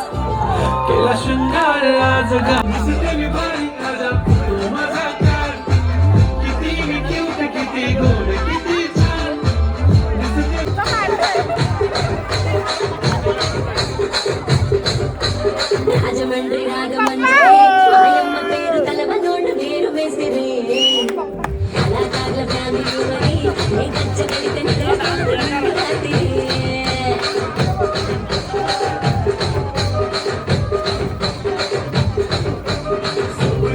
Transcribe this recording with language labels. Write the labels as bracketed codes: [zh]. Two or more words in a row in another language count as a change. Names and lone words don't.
[mr] केला शृंगार आज दिसते मी भारी माझा तू माझा कार. किती मी क्यूट किती गोड किती छान [te] రాజమండ్రి రాగమండ్రి మాయమ్మ పేరు తలవనోడు వేరు వేసిరే కళాకారుల ఫ్యామిలీ మరి నీ గచ్చ కడితే నిద్రపోతుంది రాత్రి